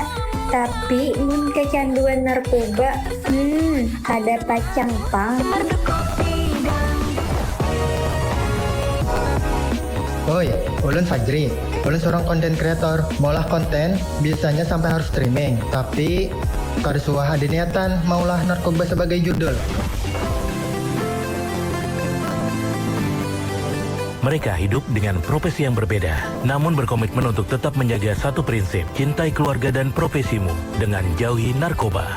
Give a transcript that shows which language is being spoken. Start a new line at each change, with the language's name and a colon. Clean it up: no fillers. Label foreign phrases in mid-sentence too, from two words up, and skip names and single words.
Banjar: Tapi mun kecanduan narkoba, ada pacang pang. Oi, ulun Fajri. Ulun seorang konten kreator. Maulah konten, biasanya sampai harus streaming. Tapi, kada suah ada niatan maulah narkoba sebagai judul.
Indonesian: Mereka hidup dengan profesi yang berbeda, namun berkomitmen untuk tetap menjaga satu prinsip, cintai keluarga dan profesimu dengan jauhi narkoba.